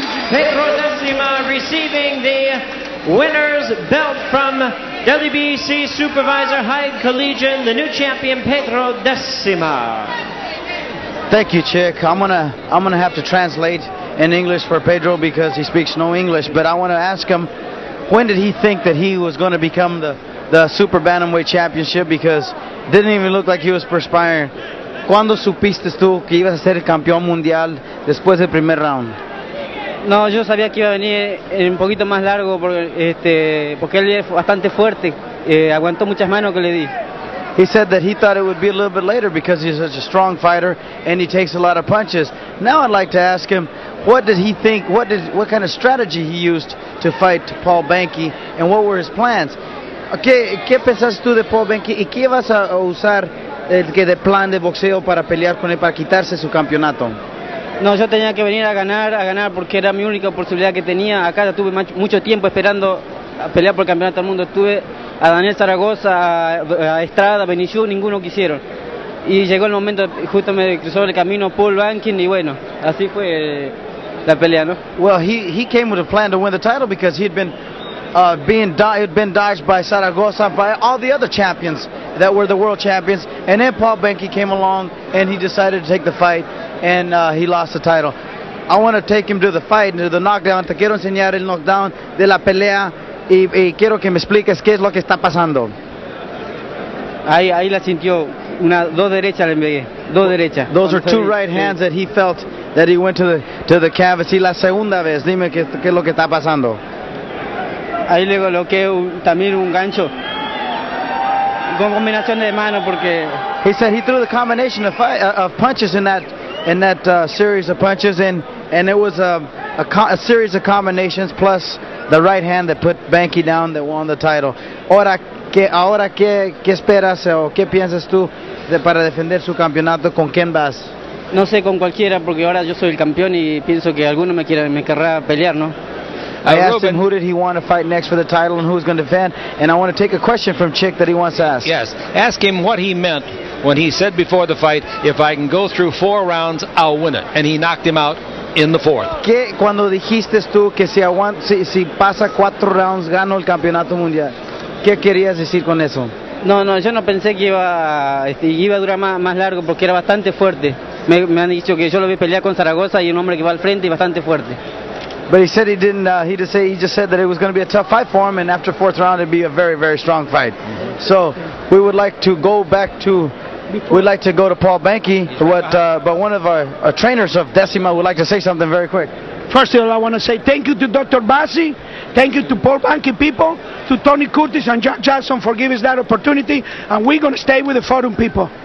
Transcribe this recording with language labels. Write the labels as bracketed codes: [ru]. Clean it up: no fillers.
[en] Pedro Decima receiving the winner's belt from WBC Supervisor Hyde Collegian, the new champion Pedro Decima. Thank you, Chick. I'm gonna have to translate in English for Pedro because he speaks no English. But I want to ask him, when did he think that he was going to become the Super Bantamweight Championship? Because it didn't even look like he was perspiring. [es] ¿Cuándo supiste tú que ibas a ser el campeón mundial después del primer round? No, yo sabía que iba a venir un poquito más largo porque él es bastante fuerte, aguantó muchas manos que le di. [en] He said that he thought it would be a little bit later because he's such a strong fighter and he takes a lot of punches. Now I'd like to ask him, what did he think, what kind of strategy he used to fight Paul Banke and what were his plans? [es] ¿Qué pensaste tú de Paul Banke y qué vas a usar de plan de boxeo para pelear con él, para quitarse su campeonato? No, yo tenía que venir a ganar porque era mi única posibilidad que tenía. Acá tuve mucho tiempo esperando a pelear por el campeonato del mundo. Estuve a Daniel Zaragoza, a Estrada, a Benichú, ninguno quisieron. Y llegó el momento, justo me cruzó el camino Paul Banke y bueno, así fue la pelea, ¿no? [en] Well, he came with a plan to win the title because he'd been been dodged by Zaragoza, by all the other champions that were the world champions, and then Paul Banke came along and he decided to take the fight, and he lost the title. I want to take him to the fight, to the knockdown. [es] Te quiero enseñar el knockdown de la pelea y quiero que me expliques qué es lo que está pasando. Ahí la sintió, dos derechas le pegué, dos derechas. [en] Those are two right hands that he felt that he went to the canvas. [es] Y la segunda vez, dime qué es lo que está pasando. Ahí le coloqué también un gancho con combinación de manos porque [en] he said he threw the combination of punches in that series of punches, and it was a series of combinations plus the right hand that put Banke down that won the title. [es] Ahora qué esperas o qué piensas tú para defender su campeonato? ¿Con quién vas? No sé, con cualquiera, porque ahora yo soy el campeón y pienso que alguno me querrá pelear, ¿no? [en] I asked him who did he want to fight next for the title and who's going to defend, and I want to take a question from Chick that he wants to ask. Yes, ask him what he meant when he said before the fight, if I can go through 4 rounds, I'll win it. And he knocked him out in the 4th. [es] ¿Qué cuando dijiste tú que si pasa 4 rounds gano el campeonato mundial? ¿Qué querías decir con eso? No, yo no pensé que iba a durar más largo porque era bastante fuerte. Me han dicho que yo lo vi pelear con Zaragoza y un hombre que va al frente y bastante fuerte. [en] But he said he didn't. He just said that it was going to be a tough fight for him, and after 4th round, it'd be a very, very strong fight. So we would like to go back to. We'd like to go to Paul Banke, but one of our trainers of Decima would like to say something very quick. First of all, I want to say thank you to Dr. Bassi, thank you to Paul Banke people, to Tony Curtis and Jack Jackson for giving us that opportunity, and we're going to stay with the forum people.